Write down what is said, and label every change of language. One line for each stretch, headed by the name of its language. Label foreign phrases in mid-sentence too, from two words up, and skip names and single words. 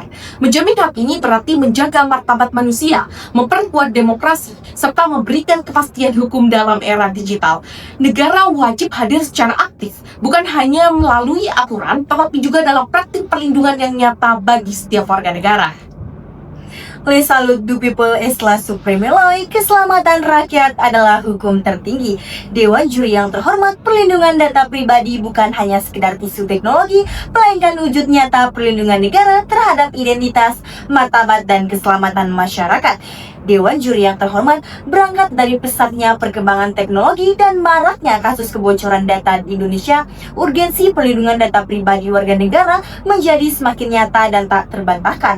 Indonesian: Menjamin hak ini berarti menjaga martabat manusia, memperkuat demokrasi, serta memberikan kepastian hukum dalam era digital. Negara wajib hadir secara aktif, bukan hanya melalui aturan, tetapi juga dalam praktik perlindungan yang nyata bagi setiap warga negara.
French: Le salut du people es la supreme loi,
Indonesian: keselamatan rakyat adalah hukum tertinggi. Dewan Juri yang terhormat, perlindungan data pribadi bukan hanya sekedar isu teknologi, melainkan wujud nyata perlindungan negara terhadap identitas, martabat, dan keselamatan masyarakat. Dewan Juri yang terhormat berangkat dari pesatnya perkembangan teknologi dan maraknya kasus kebocoran data di Indonesia, urgensi perlindungan data pribadi warga negara menjadi semakin nyata dan tak terbantahkan.